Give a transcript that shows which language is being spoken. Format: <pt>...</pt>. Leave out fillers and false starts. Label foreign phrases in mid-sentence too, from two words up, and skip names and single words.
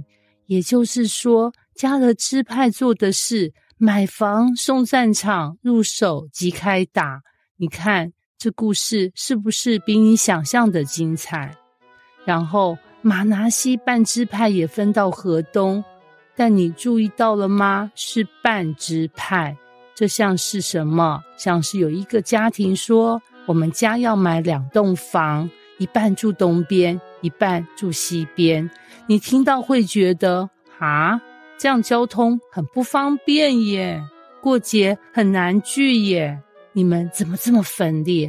<zh>也就是說，迦得支派做的是買房送戰場，入手即開打。你看這故事是不是比你想象的精彩？然後瑪拿西半支派也分到河東，但你注意到了嗎？是半支派。這像是什麼？像是有一個家庭說，我們家要買2棟房，一半住東邊，一半住西邊。你聽到會覺得這樣交通很不方便耶，過節很難聚耶，你們怎麼這麼分裂？</zh>